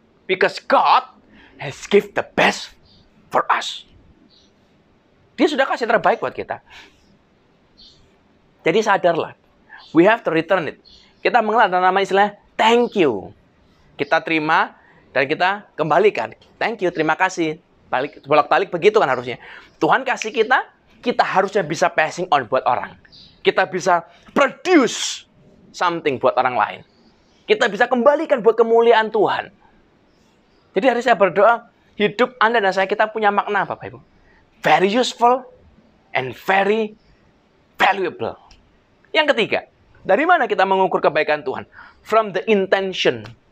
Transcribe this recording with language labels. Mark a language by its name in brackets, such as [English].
[English] Because God has give the best for us. [Indonesian] Dia sudah kasih terbaik buat kita. Jadi sadarlah. [English] We have to return it. [Indonesian] Kita mengenal nama istilah thank you. Kita terima dan kita kembalikan. Thank you, terima kasih. Bolak-balik begitu kan harusnya. Tuhan kasih kita, kita harusnya bisa passing on buat orang. Kita bisa [English] produce something [Indonesian] buat orang lain. Kita bisa kembalikan buat kemuliaan Tuhan. Jadi hari saya berdoa, hidup Anda dan saya kita punya makna, Bapak Ibu. [English] Very useful and very valuable. [Indonesian] Yang ketiga, dari mana kita mengukur kebaikan Tuhan? [English] From the intention.